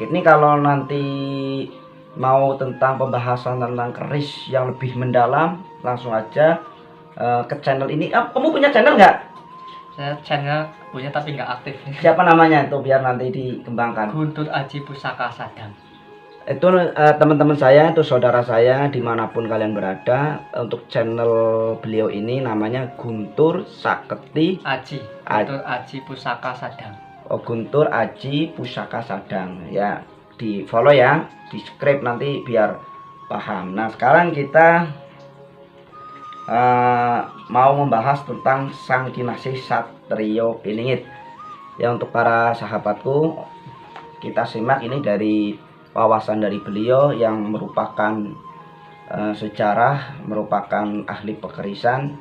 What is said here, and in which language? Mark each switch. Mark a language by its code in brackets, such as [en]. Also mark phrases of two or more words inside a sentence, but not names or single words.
[id] Ini kalau nanti mau tentang pembahasan tentang keris yang lebih mendalam, langsung aja ke channel ini. Kamu punya channel nggak? Saya channel punya tapi nggak aktif. Siapa namanya itu biar nanti dikembangkan? Guntur Aji Pusaka Sadang. Itu teman-teman saya, itu saudara saya dimanapun kalian berada. Untuk channel beliau ini namanya Guntur Saketi Aji. Guntur Aji Pusaka Sadang. Oh, Guntur Aji Pusaka Sadang ya, di follow ya, di subscribe nanti biar paham. Nah sekarang kita mau membahas tentang Sang Kinasih Satrio Piningit. Ya, untuk para sahabatku, kita simak ini dari wawasan dari beliau yang merupakan sejarah, merupakan ahli pekerisan.